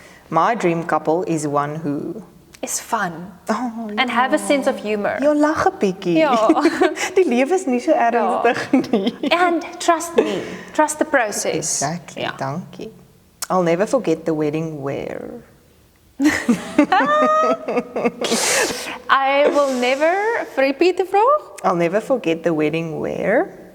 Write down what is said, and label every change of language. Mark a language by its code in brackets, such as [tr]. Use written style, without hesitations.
[en] My dream couple is one who is fun and have a sense of humor. [af] Jy lag 'n bietjie. Ja. Die lewe is nie so ernstig nie. [en] And trust me, trust the process. Exactly. [af] Ja. Dankie. [en] I'll never forget the wedding where. I will never repeat the vraag. I'll never forget the wedding where